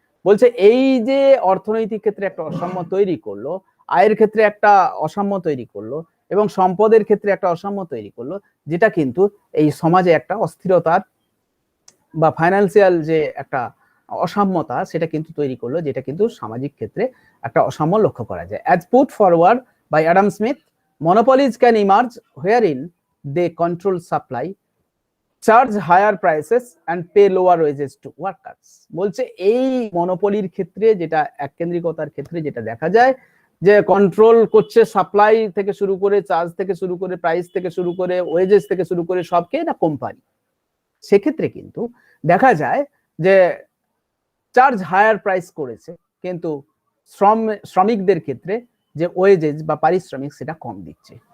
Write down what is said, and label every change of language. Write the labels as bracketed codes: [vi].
[bn] বলছে এই যে অর্থনৈতিক ক্ষেত্রে একটা অসাম্য তৈরি করলো, আয়ের ক্ষেত্রে একটা অসাম্য তৈরি করলো এবং সম্পদের ক্ষেত্রে একটা অসাম্য তৈরি করলো, যেটা কিন্তু এই সমাজে একটা অস্থিরতার বা ফাইন্যান্সিয়াল যে একটা অসাম্যতা সেটা কিন্তু তৈরি করলো, যেটা কিন্তু সামাজিক ক্ষেত্রে একটা অসাম্য লক্ষ্য করা যায়। [en] As put forward by Adam Smith, monopolies can emerge wherein they control supply, charge higher prices and pay lower wages to workers. [bn] বলছে এই মনোপলির ক্ষেত্রে, যেটা এককেন্দ্রিকতার ক্ষেত্রে যেটা দেখা যায় যে কন্ট্রোল করছে সাপ্লাই থেকে শুরু করে, চার্জ থেকে শুরু করে, প্রাইস থেকে শুরু করে, ওয়েজেস থেকে শুরু করে সবকে না কোম্পানি। সেক্ষেত্রে কিন্তু দেখা যায় যে চার্জ হায়ার প্রাইস করেছে, কিন্তু শ্রমিকদের ক্ষেত্রে যে ওয়েজেস বা পারিশ্রমিক সেটা কম দিচ্ছে।